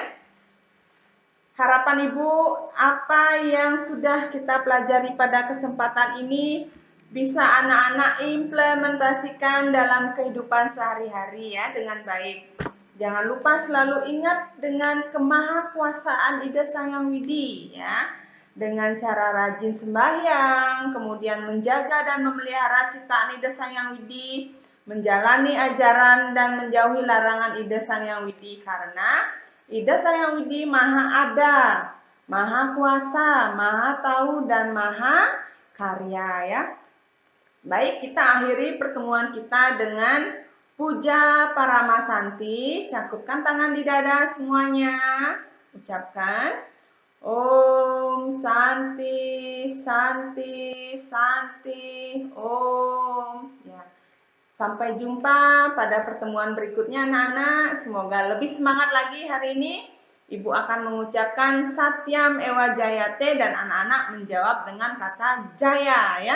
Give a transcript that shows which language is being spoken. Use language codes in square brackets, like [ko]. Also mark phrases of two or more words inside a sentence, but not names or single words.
[id] Harapan Ibu, apa yang sudah kita pelajari pada kesempatan ini bisa anak-anak implementasikan dalam kehidupan sehari-hari ya dengan baik. Jangan lupa selalu ingat dengan kemahakuasaan Ida Sang Hyang Widi ya. Dengan cara rajin sembahyang, kemudian menjaga dan memelihara ciptaan Ida Sang Hyang Widi, menjalani ajaran dan menjauhi larangan Ida Sang Hyang Widi karena Ida Sang Hyang Widi maha ada, maha kuasa, maha tahu dan maha karya ya. Baik, kita akhiri pertemuan kita dengan puja Paramasanti. Cakupkan tangan di dada semuanya. Ucapkan [sa] Om Santi, Santi, Santi, Om. [id] Ya. Sampai jumpa pada pertemuan berikutnya anak-anak. Semoga lebih semangat lagi hari ini. Ibu akan mengucapkan [sa] Satyam Ewa Jayate [id] dan anak-anak menjawab dengan kata Jaya ya.